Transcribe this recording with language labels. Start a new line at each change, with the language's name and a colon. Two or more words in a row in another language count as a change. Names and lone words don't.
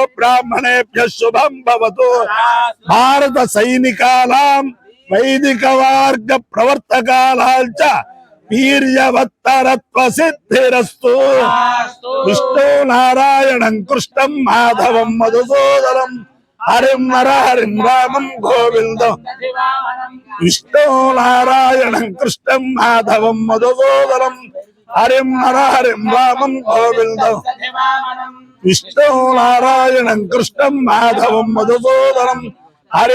Sanskrit: ब्राह्मणेभ्यः शुभं भवतु भारत सैनिकानां वैदिक मार्ग प्रवर्तकानां च वीर्यवत्तरत्व सिद्धिरस्तु विष्णु नारायणं कृष्णं माधवं मधुसूदनं హరిం నర హరిం రామం గోవిందం విష్ణు నారాయణం కృష్ణం మాధవం మధుసూదనం హరిం నర హరిం రామం గోవిందం విష్ణు నారాయణం కృష్ణం మాధవం మధుసూదనం హరిం